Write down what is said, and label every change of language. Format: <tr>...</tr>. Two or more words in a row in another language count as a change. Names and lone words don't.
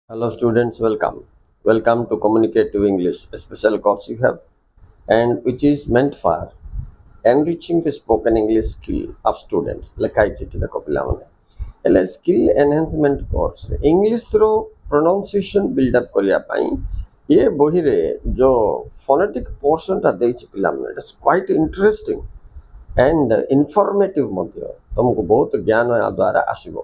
<en>Hello students, welcome. Welcome to Communicative English, a special course you have and which is meant for enriching the spoken English skill of students.</en> <or>ଲେଖାଇଛି ଦେଖ ପିଲାମାନେ ହେଲେ</or> <en>skill enhancement</en> <or>କୋର୍ସରେ ଇଂଲିଶର</or> <en>pronunciation buildup</en> <or>କରିବା ପାଇଁ ଏ ବହିରେ ଯେଉଁ ଫୋନେଟିକ୍ ପୋର୍ସନଟା ଦେଇଛି ପିଲାମାନେ</or> <en>it's quite interesting and informative</en> <or>ମଧ୍ୟ ତୁମକୁ ବହୁତ ଜ୍ଞାନ ଏହା ଦ୍ୱାରା ଆସିବ।</or>